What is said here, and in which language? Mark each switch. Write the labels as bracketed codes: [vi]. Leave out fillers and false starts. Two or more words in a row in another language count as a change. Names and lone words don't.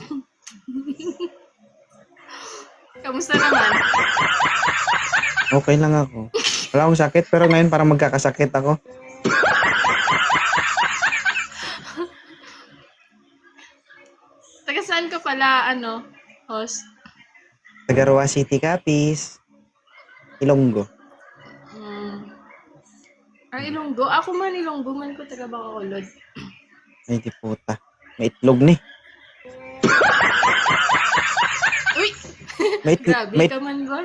[tl] Kamusta naman? Okay lang ako. Wala akong sakit, pero ngayon parang magkakasakit ako. Taga saan ka pala, host? Taga Roa City, Capiz. Ilonggo. Ilonggo? [hil] Ako man Ilonggo man ko taga Bacolod. Ay, di puta. May itlog ni. Uy! Grabe ka man ba?